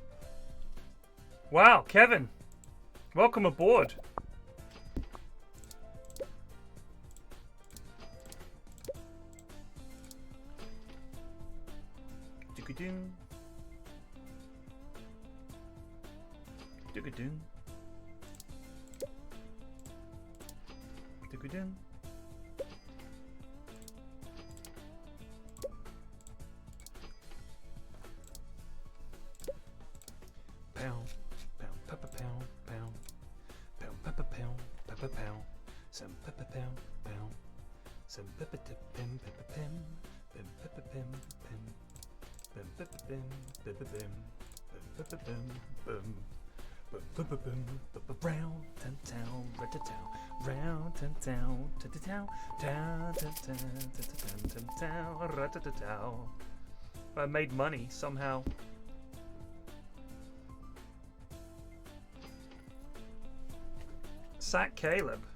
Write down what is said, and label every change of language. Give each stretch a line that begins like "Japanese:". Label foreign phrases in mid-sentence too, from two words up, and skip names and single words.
English: Wow, Kevin. Welcome aboard. Doo-ga-doon. Doo-ga-doon. Doo-ga-doon. Pound, pound, pepper, pound, pound, pound, pepper, pound, pepper, pound, some pepper, pound, pound, some pepper, pim, pepper, pim, pim, pepper, pim, pim, pim, pepper, pim, pepper, pim, pim, pepper, pim, pim, pim, pepper, pim, pepper, round, town, town, rat-a-town, round, town, town, ta-ta-town, town, town, town, ta-ta-town, town, town, rat-a-ta-town. I made money somehow. Sack Caleb.